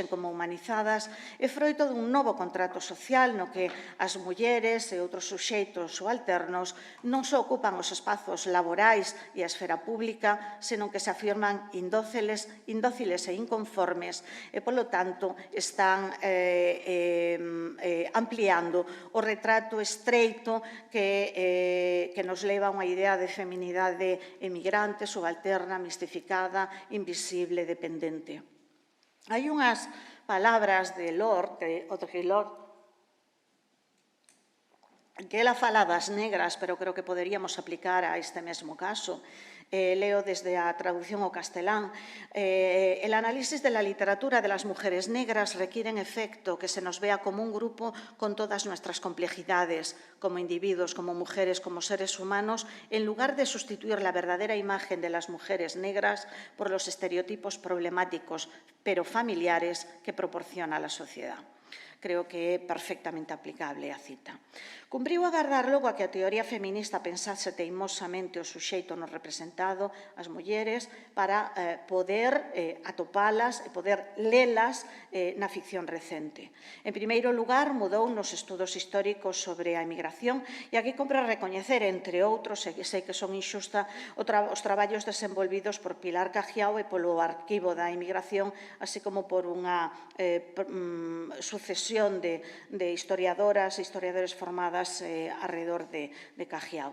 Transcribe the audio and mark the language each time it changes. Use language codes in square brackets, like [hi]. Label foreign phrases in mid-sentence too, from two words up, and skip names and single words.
[gl] como humanizadas, é froito dun novo contrato social no que as mulleres e outros suxeitos subalternos non só ocupan os espazos laborais e a esfera pública, senón que se afirman indóciles e inconformes e, polo tanto, están ampliando o retrato estreito que nos leva a unha idea de feminidade emigrante, subalterna, mistificada, invisible, dependente. Hai unhas palabras de Audre Lorde, que ela fala das negras, pero creo que poderíamos aplicar a este mesmo caso. Leo desde a traducción ao castelán. [es] El análisis de la literatura de las mujeres negras requiere en efecto que se nos vea como un grupo con todas nuestras complejidades, como individuos, como mujeres, como seres humanos, en lugar de sustituir la verdadera imagen de las mujeres negras por los estereotipos problemáticos, pero familiares, que proporciona la sociedad. [gl] Creo que é perfectamente aplicable a cita. Cumpriu agardar logo a que a teoría feminista pensase teimosamente o suxeito non representado, as mulleres, para poder atopalas e poder lelas na ficción recente. En primeiro lugar, mudou nos estudos históricos sobre a emigración e aquí compre recoñecer, entre outros, e sei que son inxusta, os traballos desenvolvidos por Pilar Cajiao e polo Arquivo da Emigración, así como por unha sucesión de historiadoras e historiadores formadas arredor de Cajiao.